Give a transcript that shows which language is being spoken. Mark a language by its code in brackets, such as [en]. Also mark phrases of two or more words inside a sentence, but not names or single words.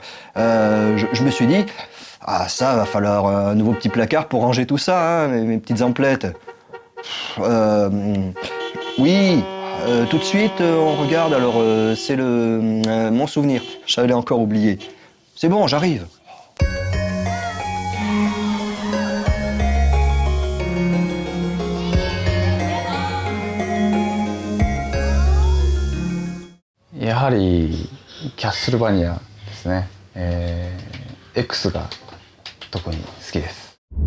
[fr] Je me suis dit, ah ça, va falloir un nouveau petit placard pour ranger tout ça, hein, mes petites emplettes. Oui, tout de suite, on regarde, alors c'est mon souvenir, j'avais encore oublié. C'est bon, j'arrive. [ja] キャッスルバニアですね。X が特に好きです。